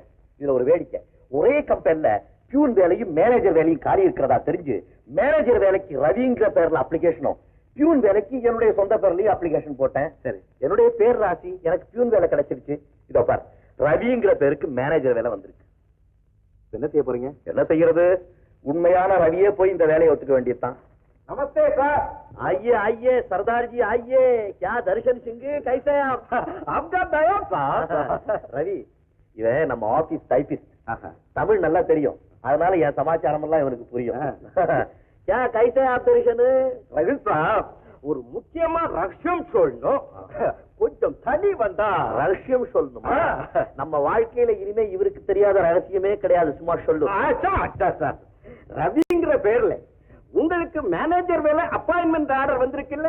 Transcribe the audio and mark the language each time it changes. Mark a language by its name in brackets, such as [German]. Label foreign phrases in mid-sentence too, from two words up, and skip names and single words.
[Tamil] இதுல ஒரு வேடிக்கை, ஒரே கம்பெனில பியூன் வேலையும் மேனேஜர் வேலையும் காலி இருக்கிறதா தெரிஞ்சு மேனேஜர் வேலைக்கு ரவிங்கிற பேர்ல அப்ளிகேஷனும், பியூன் வேலைக்கு என்னுடைய சொந்த பேர்லயும் அப்ளிகேஷன் போட்டேன். சரி, என்னுடைய பேர் ராசி, எனக்கு பியூன் வேலை கிடைச்சிருச்சு. இதோ பார், ரவிங்கிற பேருக்கு மேனேஜர் வேலை வந்திருக்கு. என்ன செய்ய போறீங்க? என்ன செய்யறது? உண்மையான ரவியே போய் இந்த வேலையை ஒத்துக்க வேண்டியதுதான். நமஸ்தே சார். [Hindi] आइए आइए सरदार जी आइए, क्या दर्शन सिंह कैसे हैं आप? आपका दया साहब. [Tamil] ரவி, இவன் நம்ம ஆபீஸ் டைபிஸ்ட். தமிழ் நல்லா தெரியும், அதனால என் சமாச்சாரம் எல்லாம் இவனுக்கு புரியும். [Hindi] क्या कैसे आप दर्शन? [Tamil] ரவி சாப், ஒரு முக்கியமா ரகசியம் சொல்லணும். கொஞ்சம் தனி வந்தா. ரகசியம் சொல்லணுமா? நம்ம வாழ்க்கையில இனிமே இவருக்கு தெரியாத ரகசியமே கிடையாது, சும்மா சொல்லு. சார், ரவிங்கிற பேர்ல உங்களுக்கு மேனேஜர் வேலை [English] appointment order [Tamil] வந்திருக்குல்ல?